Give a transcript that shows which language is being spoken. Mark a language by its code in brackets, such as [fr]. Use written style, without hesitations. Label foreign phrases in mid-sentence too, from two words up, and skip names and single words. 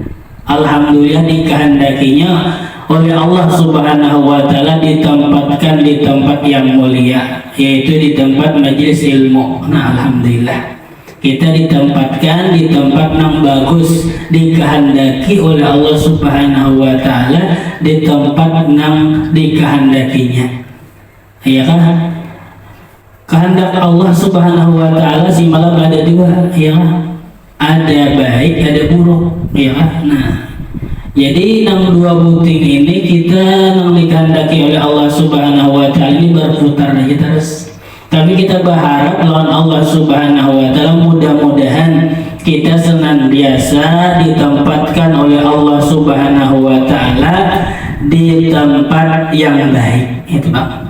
[id] Alhamdulillah dikehendakinya oleh Allah [ar] Subhanahu wa Ta'ala [id] ditempatkan di tempat yang mulia, yaitu di tempat majelis ilmu. Nah, alhamdulillah kita ditempatkan di tempat yang bagus, dikehendaki oleh Allah [ar] Subhanahu wa Ta'ala [id] di tempat yang dikehendakinya. Ya kan? Kehendak Allah [ar] Subhanahu wa Ta'ala [id] si malam ada dua, ya kan? Ada baik, ada buruk, ya kan? [bjn] Nah, jadi nang dua buting ini kita nang dikehendaki oleh Allah [ar] Subhanahu wa Ta'ala [bjn] ini berputar aja terus. [id] Tapi kita berharap lawan Allah [ar] Subhanahu wa Ta'ala [id] mudah-mudahan kita senantiasa ditempatkan oleh Allah [ar] Subhanahu wa Ta'ala [id] di tempat yang baik. Itu Pak.